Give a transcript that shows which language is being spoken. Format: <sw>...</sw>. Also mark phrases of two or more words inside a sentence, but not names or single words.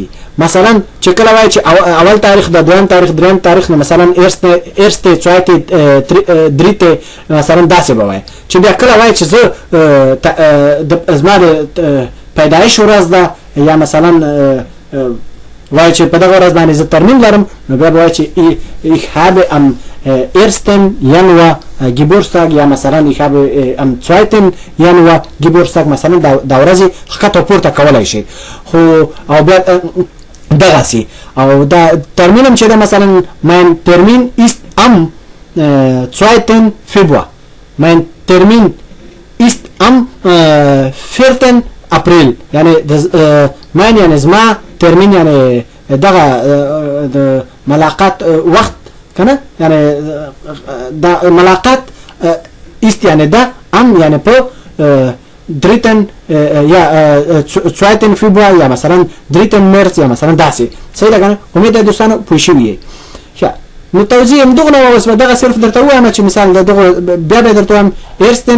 <ps>مثلا چې کله وایي چې اول تاریخ د دویم تاریخ دریم تاریخ نه مثلا 1. 2. مثلا داسې به وایي. چې بیا کله وایي چې زه زما د پیدایش ورځ ده یا مثلا وای چې په دغه ورځ باندې زه ترمیم لرم نو بیا وای چې</ps> <de>ich habe am 1. Januar Geburtstag</de> <ps>یا مثلا</ps> <de>ich habe am 2. Januar Geburtstag</de> <ps>مثلا دا ورځ خطه پورته کولای شي خو او بیا دغه سي او دا ترمیم چې دا مثلا</ps> <de>mein Termin ist am 2. Februar mein Termin ist am 4.</de> <ps>April یعنی mein یعنی زما ترمین یعنی دغه د ملاقات وخت کنه یعنی د ملاقات است یعنی دا ام یعنی په 3 یا 2 فبراير یا مثلا 3 مارس یا مثلا داسې صحیح ده کنه امید ده دوستانو پوه شئ ښه نو توضیح هم دغه نو اوس دغه صرف درته وایم چې مثال دغه بیا به درته وایم ersten</ps>